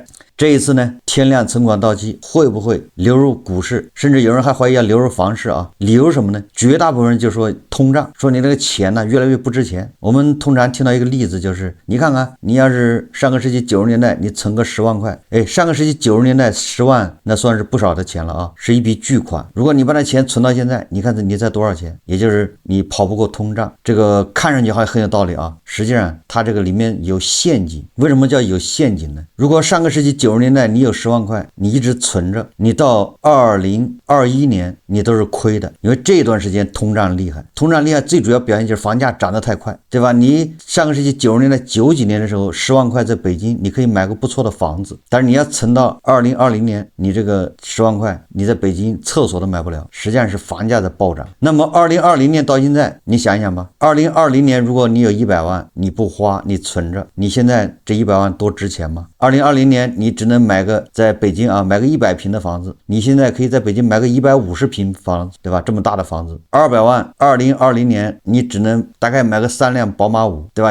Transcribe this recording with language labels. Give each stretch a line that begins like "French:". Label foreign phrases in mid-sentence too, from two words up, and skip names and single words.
Chinese: 這一次呢，天量存款到期會不會流入股市，甚至有人還懷疑要流入房市理由什麼呢？絕大部分人就說通脹，說你這個錢呢越來越不值錢。我們通常聽到一個例子，就是你看看，你要是上個世紀90年代你存個10萬塊，上個世紀90年代10 萬那算是不少的錢了是一筆巨款。如果你把那錢存到現在，你看你才多少錢？也就是你跑不过通脹。這個看上去還很有道理實際上它這個裡面有陷阱。為什麼叫有陷阱呢？如果上個世紀90年代你有10 10萬塊，你一直存着，你到2021年你都是虧的，因为这段时间通胀厉害，最主要表现就是房价涨得太快，对吧？你上个世纪90年代90几年的时候，10万塊在北京你可以買個不錯的房子，但是你要存到2020年，你這個10萬塊你在北京廁所都買不了，實際上是房價在暴漲。那麼2020年到現在，你想一想吧，2020年如果你有100萬，你不花，你存着，你現在這100萬多值錢嗎？2020年你只能買個在北京啊，買個100平的房子，你現在可以在北京買個150平房子，對吧？這麼大的房子，200萬，2020年你只能大概買個3輛寶馬5，對吧？